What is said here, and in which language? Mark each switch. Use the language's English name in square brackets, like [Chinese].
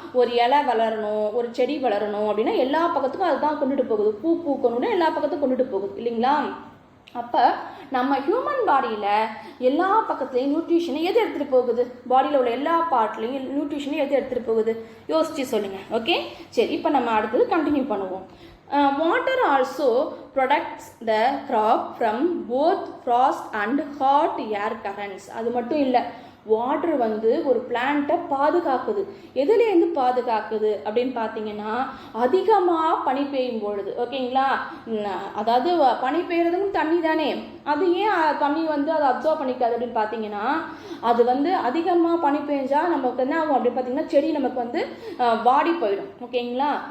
[Tamil] ஒரு இலை வளரணும், ஒரு செடி வளரணும் அப்படின்னா எல்லா பக்கத்துக்கும் அதுதான் கொண்டுட்டு போகுது. பூ பூக்கணும்னு எல்லா பக்கத்துக்கும் கொண்டுட்டு போகுது இல்லைங்களா? அப்போ நம்ம ஹியூமன் பாடியில் எல்லா பக்கத்துலேயும் நியூட்ரிஷனை எது எடுத்துகிட்டு போகுது? பாடியில் உள்ள எல்லா பார்ட்லேயும் நியூட்ரிஷனை எது எடுத்துகிட்டு போகுது? யோசிச்சு சொல்லுங்கள். ஓகே, சரி, இப்போ நம்ம அடுத்தது கண்டினியூ பண்ணுவோம். [English] Water also protects the crop from both frost and hot air currents. [Tamil] அது மட்டும் இல்லை, வாட்டர் வந்து ஒரு பிளான்ட்டை பாதுகாக்குது. எதுலேருந்து பாதுகாக்குது அப்படின்னு பார்த்தீங்கன்னா, அதிகமாக பனி பெய்யும் பொழுது. ஓகேங்களா? அதாவது பனி பெய்யறதுக்கும் தண்ணி தானே, அது ஏன் தண்ணி வந்து அதை அப்சர்வ் பண்ணிக்காது அப்படின்னு பார்த்தீங்கன்னா, அது வந்து அதிகமாக பனி பெஞ்சால் நமக்கு என்ன ஆகும் அப்படின்னு பார்த்தீங்கன்னா, செடி நமக்கு வந்து வாடி போயிடும். ஓகேங்களா?